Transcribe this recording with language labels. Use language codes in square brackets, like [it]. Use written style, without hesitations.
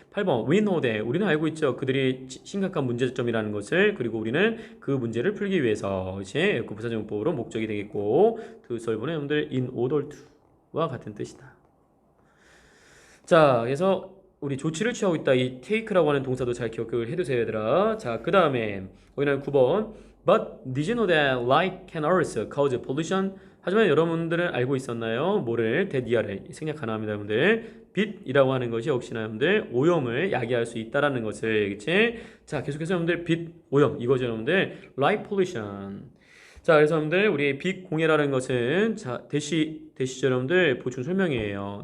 [ko] 8번 [en] we know that [ko] 우리는 알고 있죠. 그들이 심각한 문제점이라는 것을. 그리고 우리는 그 문제를 풀기 위해서 그치? 그 부사적용법으로 목적이 되겠고 to solve는 여러분들 [en] in order to [ko] 와 같은 뜻이다. 자, 그래서 우리 조치를 취하고 있다. 이 take라고 하는 동사도 잘 기억을 해두세요, 얘들아. 자, 그 다음에 거기는 9번 [en] But did you know that light can also cause pollution? [ko] 하지만 여러분들은 알고 있었나요? 뭐를? 대디아를 생략 하나 합니다, 여러분들. 빛이라고 하는 것이 역시나 여러분들 오염을 야기할 수 있다라는 것을, 그치? 자, 계속해서 여러분들 빛, 오염 이거죠, 여러분들. [en] Light pollution. [ko] 자, 그래서 여러분들 우리 빛 공해라는 것은 자, 대시죠, 여러분들 보충 설명이에요.